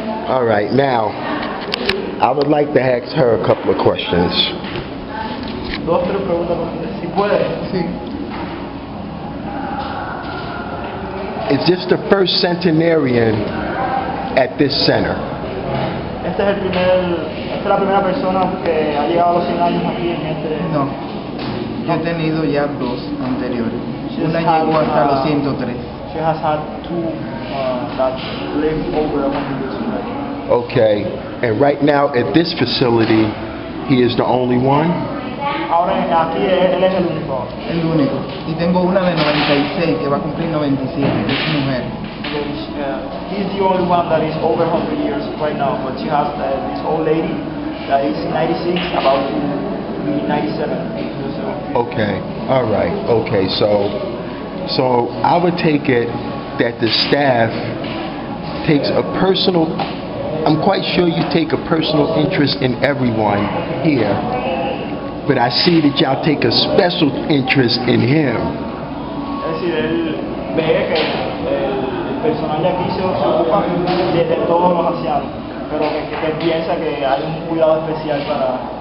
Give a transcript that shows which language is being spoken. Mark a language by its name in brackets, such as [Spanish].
[English] All right, now, I would like to ask her a couple of questions. [Spanish] 2 o 3 preguntas, si puede. Sí. [English] Is this the first centenarian at this center? [Spanish] Esta es la primera persona que ha llegado a los 100 años aquí en este... No, yo he tenido ya 2 anteriores. [English] She's [Spanish] Una [English] had, [Spanish] llegó hasta los 103. [English] She has had 2 that lived over 100 years already. Okay, and right now at this facility, he is the only one? [Spanish] Ahora aquí él es el único. El único. Y tengo una de 96 que va a cumplir 97, que es mujer. [English] He's the only one that is over 100 years right now, but she has this old lady that is 96, about to be 97. Okay, all right, okay, so I would take it that the staff takes a personal, I'm quite sure you take a personal interest in everyone here, but I see that y'all take a special interest in him. [Spanish] Es decir, él ve que el personal de aquí se ocupa de todos los ancianos. pero que piensa que hay un cuidado especial para...